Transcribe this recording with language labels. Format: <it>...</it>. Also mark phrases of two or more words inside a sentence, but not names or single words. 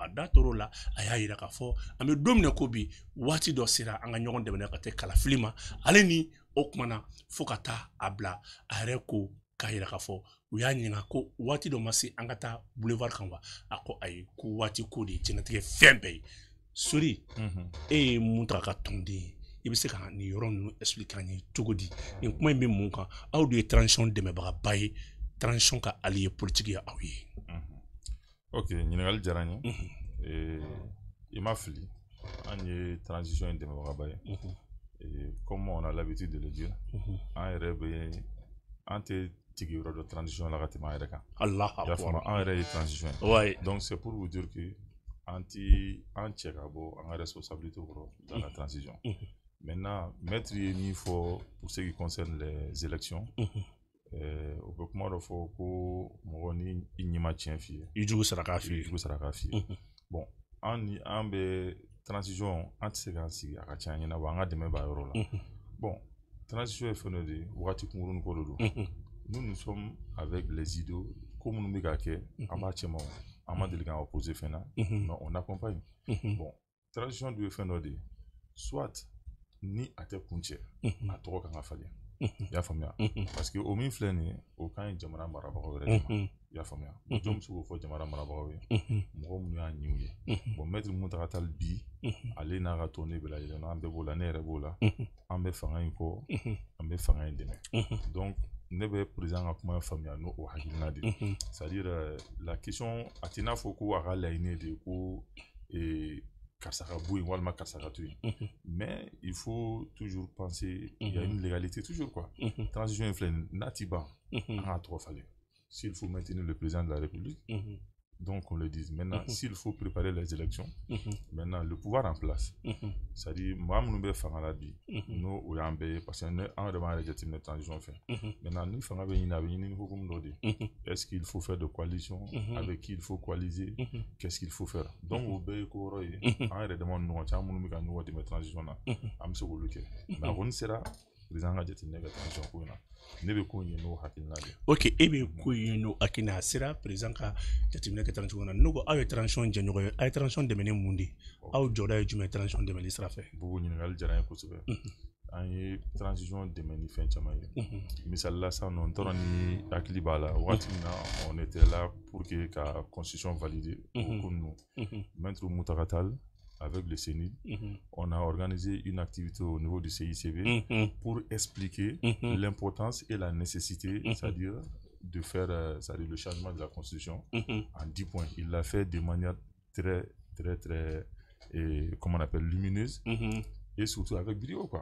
<bm>a da tor'o la a y'a yira k'a fɔ an bɛ don min na ko bi waati dɔ sera an ka ɲɔgɔn dɛmɛ ka tɛ kalafili ma ale ni o kumana fo ka taa a bila a yɛrɛ ko k'a yira k'a fɔ u y'a ɲininka ko waati dɔ ma se an ka taa boulevard kan wa a ko ayi ko waati ko de ye diɲɛlatigɛ fɛn bɛɛ ye Sori e ye Moutaka ka tɔnden ye i bɛ se ka nin yɔrɔ ninnu expliquer an ye cogo di nin kuma in bɛ mun kan aw de ye transition dɛmɛbagaba ye transition ka allié politique ye aw ye ok ɲininkali diyara n ye i ma fili an ye transition in dɛmɛbagaba ye</bm> <fr>comme on a l'habitude de le dire</fr> <bm>an yɛrɛ bɛ an tɛ tigi yɔrɔ dɔ transition la ka tɛmɛ an yɛrɛ kan y'a faamu an yɛrɛ ye transition ye</bm> <fr>donc c'est pour vous dire que</fr> <bm>an cɛ ka bɔ an ka responsabilité kɔrɔ</bm> <fr>dans la transition</fr> <bm>maintenant maître ye min fɔ</bm> <fr>pour ce qui concerne les élections</fr> <bm>o bɛ kuma dɔ fɔ ko mɔgɔ ni i ɲɛ ma tiɲɛ f'i ye i jugu sara k'a f'i ye bon an bɛ transition an tɛ se k'an sigi a ka ca an ɲɛna wa an ka dɛmɛ b'a yɔrɔ la bon transition ye fɛn dɔ de ye wagati kunkurunin ko de don</bm> <fr>nous sommes avec les idéaux</fr> <bm>ko minnu bɛ ka kɛ an b'a cɛ ma an ma deli k'an opposer fɛn na</bm> <fr>mais on accompagne</fr> <bm>bon transition dun ye fɛn dɔ de ye soit ni a tɛ kun cɛ a tɔgɔ kan ka falen i y'a faamuya parce que o min filɛ nin ye o kan ye jamana marabagaw yɛrɛ de ma i y'a faamuya jɔn bɛ se k'o fɔ jamana marabagaw ye mɔgɔ minnu y'a ɲiw ye bon maître Moutaka Tall bi ale n'a ka tɔn bɛɛ lajɛlen an bɛɛ b'o la ne yɛrɛ b'o la an bɛ fanga in kɔ an bɛ fanga in dɛmɛ donc ne bɛ président ka kuma faamuya n'o o hakilina de ye</bm> <fr>c'est-à-dire la question</fr> <bm>a tɛ n'a fɔ ko a ka laɲini de ko karisa ka bɔ yen walima karisa ka to yen</bm> <fr>mais il faut toujours penser il y a une légalité toujours quoi</fr> <bm>transition in filɛ n'a ti ban an k'a tɔgɔ falen</bm> <fr>s'il faut maintenir le président de la République donc on le dit maintenant s'il faut préparer les élections maintenant le pouvoir en place c'est-à-dire</fr> <bm>maa minnu bɛ fanga la bi n'o o y'an bɛɛ ye parce que an yɛrɛ b'an yɛrɛ jateminɛ transition fɛ maintenant ni fanga bɛ ɲini a bɛ ɲini ni hukumu dɔ de</bm> <fr>est-ce qu'il faut faire</fr> <bm>de coalition avec qui il faut coaliser qu'est-ce qu'il faut faire donc o bɛɛ ye ko wɛrɛ ye an yɛrɛ dama ni ɲɔgɔn cɛ an minnu bɛ ka ɲɔgɔn dɛmɛ transition na an bɛ se k'olu kɛ mais a kɔni sera président ka jateminɛ kɛ transition ko in na ne bɛ ko in ye n'o hakilina de ye. ok e bɛ ko in ye n'o hakilina a sera président ka jateminɛ kɛ transition na n'o ko aw ye transition jɛɲɔgɔn ye a ye transition dɛmɛ ni mun de ye aw jɔda ye jumɛn ye transition dɛmɛli sira fɛ. bugu ɲininkali diyara n ye kosɛbɛ an ye transition dɛmɛ ni fɛn caman ye misali la sisan nɔ n t'a dɔn ni hakili b'a la waati min na</bm> <fr>on était là pour que</fr> <bm>ka constitution valider o ko ninnu</bm> <fr>maître Mutakatala Tall avec le CENID, on a organisé une activité au niveau du CICB pour expliquer l'importance et la nécessité, c'est-à-dire de faire le changement de la Constitution en 10 points. Il l'a fait de manière très, comment on appelle, lumineuse et surtout avec brio, quoi.</fr>